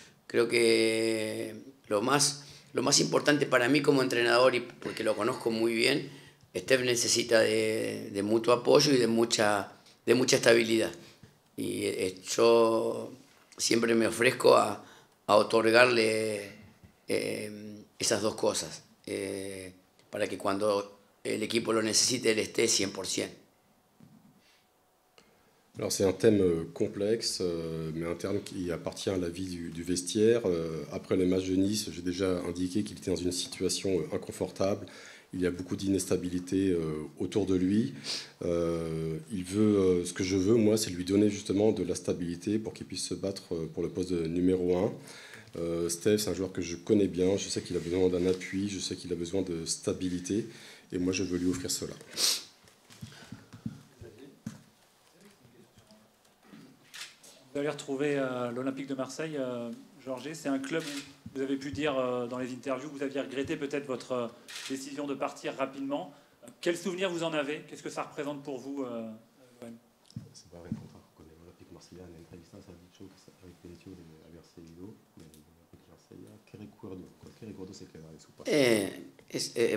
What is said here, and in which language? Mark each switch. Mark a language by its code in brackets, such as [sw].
[es] Creo que lo más importante para mí como entrenador, y porque lo conozco muy bien, Steph necesita de mutuo apoyo y de mucha estabilidad. Y yo siempre me ofrezco a otorgarle esas dos cosas, para que cuando el equipo lo necessite, [fr] il esté [es] 100%. [fr] Alors c'est un thème complexe, mais un terme qui appartient à la vie du vestiaire. Après le match de Nice, j'ai déjà indiqué qu'il était dans une situation inconfortable. Il y a beaucoup d'instabilité autour de lui. Il veut, ce que je veux, moi, c'est lui donner justement de la stabilité pour qu'il puisse se battre pour le poste de numéro 1. Steph, c'est un joueur que je connais bien. Je sais qu'il a besoin d'un appui, je sais qu'il a besoin de stabilité. Et moi, je veux lui offrir cela. Vous allez retrouver l'Olympique de Marseille, Georges. C'est un club où vous avez pu dire dans les interviews que vous aviez regretté peut-être votre décision de partir rapidement. Quel souvenir vous en avez? Qu'est-ce que ça représente pour vous, l'OM? [es] Se va a reencontrar con el Olympique Marsella. En la entrevista se ha dicho que se arrepintió de haberse ido del Olympique Marsella. ¿Qué recuerdo se queda de su paso?